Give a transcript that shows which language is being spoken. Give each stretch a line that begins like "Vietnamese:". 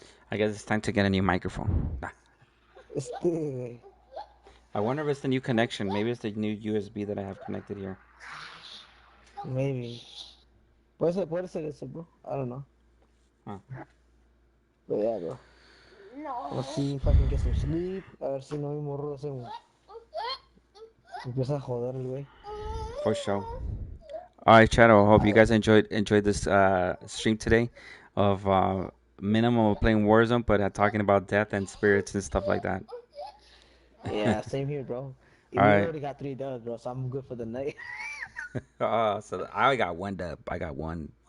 English: I guess it's time to get a new microphone. I wonder if it's the new connection. Maybe it's the new USB that I have connected here. Maybe.
Spanish: Puede ser eso,
English: bro. I don't know. Huh. But yeah, bro. Let's see if I can get some sleep.
Spanish: A ver si no mi morro se empieza a joder el güey.
English: For sure. All right, Shadow. I hope you guys enjoyed this stream today of minimum of playing Warzone, but talking about death and spirits and stuff like that. Yeah, same here, bro. We All right. already got 3 dubs, bro, so I'm good for the night. So I got 1 dub. I got 1.